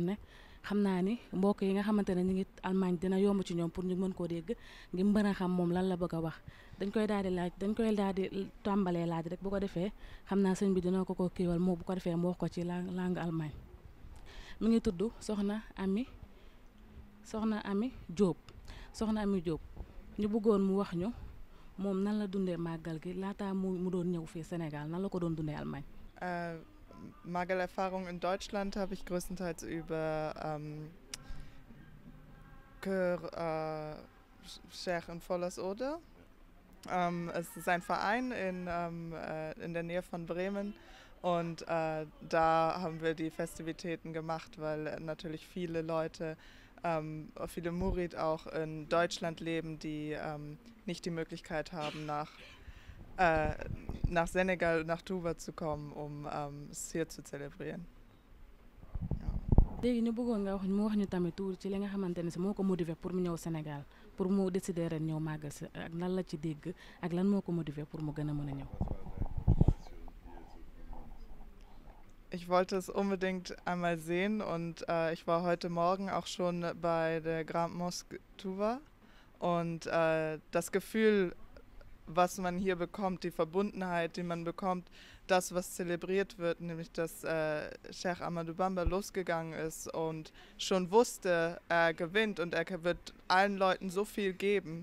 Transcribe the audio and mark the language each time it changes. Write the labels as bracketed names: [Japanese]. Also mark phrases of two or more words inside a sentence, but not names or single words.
[Wolof] ne xam naa ni mbokk yi nga xamante ne ñu ngi Allemagne dina yomb ci ñoom pour ñu mën koo dégg ngir mën a xam moom lan la bëgg a wax dañ koy daal di tàmbalee laaj rek bu ko defee xam naa sëñ bi dina ko kiiwal moo bu ko defee mu wax ko ci [French] langue Allemagne [Wolof] mi ngi tudd Soxna Ami Diop ñu bëggoon mu wax ñu moom nan la dundee màggal gi laataa mu doon ñëw fii Sénégal nan la ko doon dundee Allemagne. [German] Maggelerfahrung in Deutschland habe ich größtenteils über Chœur Cher in Vollersode. Es ist ein Verein in der Nähe von Bremen. Und da haben wir die Festivitäten gemacht, weil natürlich viele Leute, viele Murid auch in Deutschland leben, die nicht die Möglichkeit haben, nach Senegal, nach Touba zu kommen, um es hier zu zelebrieren. [Wolof] léegi ñu bëggoon nga wax ñu tamit tuuti ci li nga xamante ne si moo ko [French] motivé pour [Wolof] mu ñëw Sénégal pour mu décider ren ñëw màggal si ak lan la ci dégg ak lan moo ko [French] motivé pour [Wolof] mu gën a mën a ñëw. [German] Ich wollte es unbedingt einmal sehen und ich war heute Morgen auch schon bei der Grand Mosque Touba und das Gefühl, was man hier bekommt, die Verbundenheit, die man bekommt, das, was zelebriert wird, nämlich dass Cheikh Ahmadou Bamba losgegangen ist und schon wusste, er gewinnt und er wird allen Leuten so viel geben.